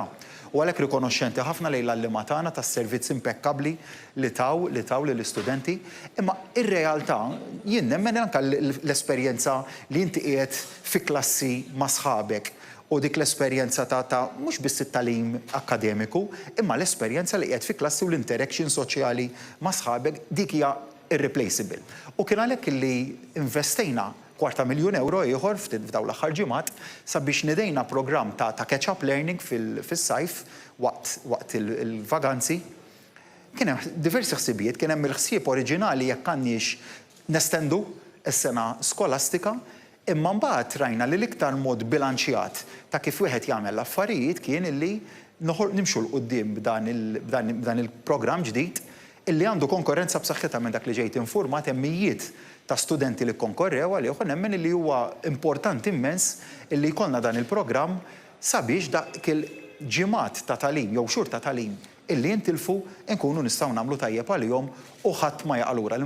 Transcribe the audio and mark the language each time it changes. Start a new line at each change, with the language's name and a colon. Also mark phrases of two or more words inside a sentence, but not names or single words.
Maltese: U għalhekk rikonoxxenti ħafna lejn l-għallima tagħna tas-servizz impeccabbli li taw lill-istudenti, imma ir-realtà jien nemmen anke l-esperjenza li inti qiegħed fi klassi ma' sħabek u dik l-esperjenza ta' mhux biss it-tagħlim akademiku, imma l-esperjenza li qiegħed fi klassi u l-interaction soċjali ma' sħabek dik hija irreplaceable. U kien għalhekk li investejna €250,000 ieħor f'dawn l-aħħar ġimgħat sabiex nidejna programm ta'
English: catch-up learning
Maltese: fis-sajf waqt il-vaganzi. Kien hemm diversi ħsibijiet, kien hemm il-ħsieb oriġinali jekk għandniex nestendu s-sena skolastika, imma mbagħad rajna li l-iktar mod bilanċjat ta' kif wieħed jagħmel l-affarijiet kien illi nimxu l-qudiem b'dan il-programm ġdid illi għandu konkurrenza b'saħħitha minn dak li ġejt infurmat hemmijiet ta' studenti li konkorrew għalih u nemmen li huwa importanti immens illi jkollna dan il-programm sabiex dak il-ġimgħat ta' tagħlim jew xhur ta' tagħlim illi jintilfu nkunu nistgħu nagħmlu tajjeb għalihom u ħadd ma jaqa' lura.